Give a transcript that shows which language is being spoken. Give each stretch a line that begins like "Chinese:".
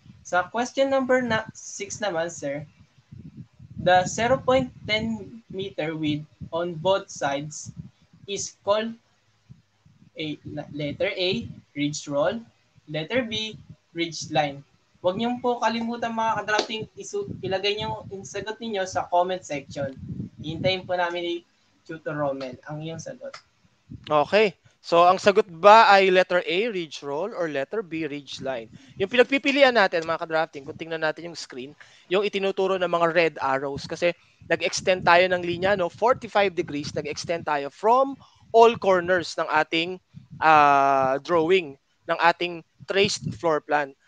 Filipino: Sa question number 6 naman,
English: sir, the 0.10 meter width on both sides is called letter A, ridge roll, letter B, ridge line.
Filipino: Huwag niyo po kalimutan mga ka-drafting, ilagay niyo yung sagot niyo sa comment section. Hintayin po namin ni Tutor Roman ang iyong sagot. Okay. So, ang sagot ba ay letter A, ridge roll, or letter B, ridge line? Yung pinagpipilian natin, mga ka-drafting, kung tingnan natin yung screen, yung itinuturo ng mga red arrows. Kasi nag-extend tayo ng linya, no? 45 degrees, nag-extend tayo from all corners ng ating drawing, ng ating traced floor plan.